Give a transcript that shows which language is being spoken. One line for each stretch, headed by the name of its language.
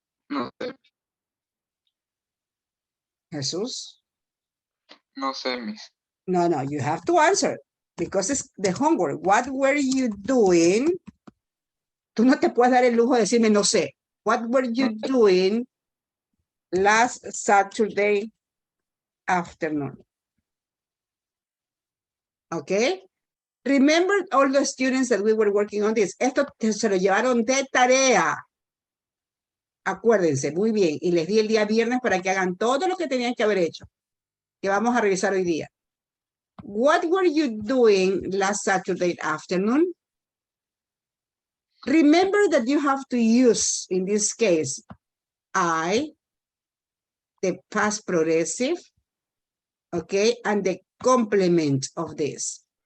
Spanish: No sé. Jesus? No sé, Miss.
English: No, you have to answer because it's the homework. What were you doing?
Spanish: Tú no te puedes dar el lujo de decirme no sé.
English: What were you doing last Saturday afternoon? Okay. Remember all the students that we were working on this.
Spanish: Esto se lo llevaron de tarea. Acuérdense, muy bien. Y les di el día viernes para que hagan todo lo que tenían que haber hecho. Que vamos a revisar hoy día.
English: What were you doing last Saturday afternoon? Remember that you have to use, in this case, I, the past progressive, okay, and the complement of this.